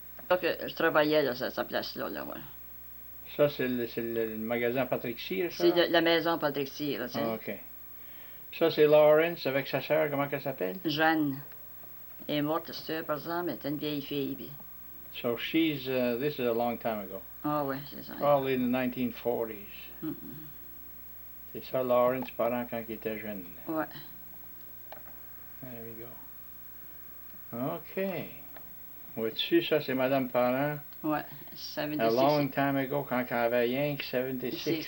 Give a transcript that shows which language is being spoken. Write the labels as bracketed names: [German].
[French] Donc, je travaillais là, à sa place-là, ouais. Ça, c'est le magasin Patrick Cyr, ça? C'est la maison Patrick Cyr, là, Ah, OK. Ça, c'est Lawrence avec sa sœur, comment elle s'appelle? Jeanne. Elle est morte, cette par exemple, elle était une vieille fille, puis... [English] So she's, this is a long time ago. [French] Ah oui, c'est ça. [English] Probably in the 1940s. [French] C'est ça, Lawrence, parent quand il était jeune. Ouais. [English] There we go. OK. [French] Vois-tu, ça, c'est Madame Parent. Ouais, 76. [English] A long time ago, [French] quand elle avait rien que 76.